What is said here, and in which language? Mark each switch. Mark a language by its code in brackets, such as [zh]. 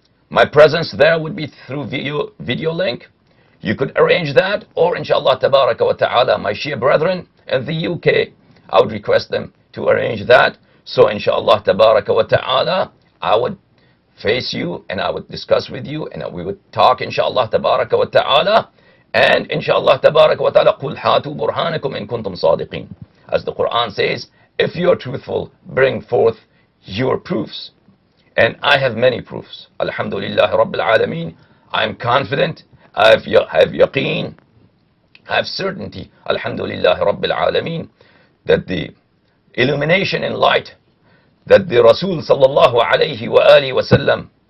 [en] My presence there would be through video link. You could arrange that, or inshallah tabaraka wa ta'ala, my Shia brethren in the UK, I would request them to arrange that. So inshallah tabaraka wa ta'ala, I would face you and I would discuss with you, and we would talk inshallah tabaraka wa ta'ala, [ar] And inshallah tabarak wa ta'ala, قُلْ هَاتُوا بُرْهَانَكُمْ إِن كُنْتُمْ صَادِقِينَ. [en] As the Quran says, if you are truthful, bring forth your proofs. And I have many proofs. Alhamdulillah Rabbil Alameen. I am confident, I have yaqeen, I have certainty, Alhamdulillah Rabbil Alameen, that the illumination and light that the Rasul sallallahu alayhi wa alihi wa sallam